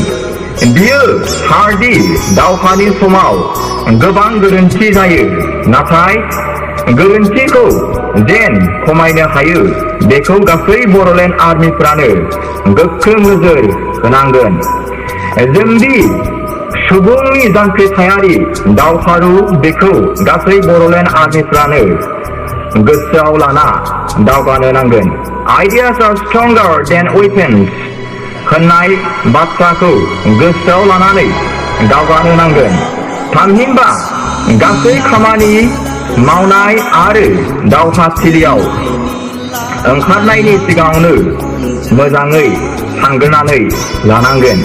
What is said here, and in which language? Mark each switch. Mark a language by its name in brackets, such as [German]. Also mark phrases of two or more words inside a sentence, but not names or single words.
[Bodo] बियो थारदि दावहानि समाव गोबां गोरोन्थि जायो, नाथाय गोरोन्थिखौ जेन खमायनो हायो बेखौ गासै बड'लेण्ड आर्मिफ्रानो गोख्रों नोजोर होनांगोन। जोंदि सुबुंनि जांख्रिथायारि दावहारु बेखौ गासै बड'लेण्ड आर्मिफ्रानो गोसोआव लाना दावगानो नांगोन। [English] Ideas are stronger than weapons [Bodo] होननाय बाथ्राखौ गोसोआव लानानै दावगानो नांगोन। थामहिनबा गासै खामानि मावनाय आरो दावहाथिलियाव ओंखारनायनि सिगाङावनो मोजाङै सानग्रोनानै लानांगोन।